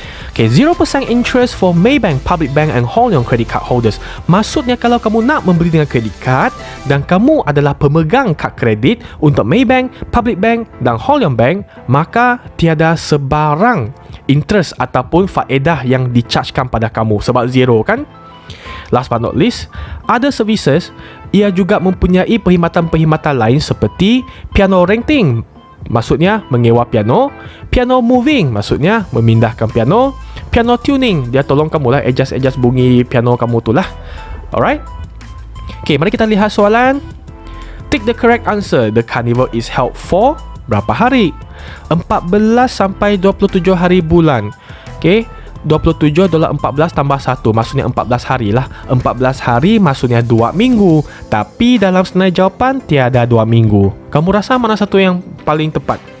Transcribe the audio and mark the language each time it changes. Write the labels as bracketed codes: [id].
[en] Okay, 0% interest for Maybank, Public Bank and Hong Leong credit card holders. [ms] Maksudnya kalau kamu nak membeli dengan credit card dan kamu adalah pemegang kad kredit untuk Maybank, Public Bank dan Hong Leong Bank, maka tiada sebarang interest ataupun faedah yang dichargekan pada kamu sebab zero kan. [en] Last but not least, other services, [ms] ia juga mempunyai perkhidmatan-perkhidmatan lain seperti piano renting, maksudnya menyewa piano, piano moving, maksudnya memindahkan piano, piano tuning, dia tolong kamu lah adjust bunyi piano kamu tu lah. [en] Alright. [ms] Okay, mari kita lihat soalan. [en] Take the correct answer. The carnival is held for [ms] berapa hari? 14 sampai 27 hari bulan. Okay, 27 adalah 14 tambah 1, maksudnya 14 hari lah. 14 hari maksudnya 2 minggu. Tapi dalam senarai jawapan tiada 2 minggu. Kamu rasa mana satu yang paling tepat?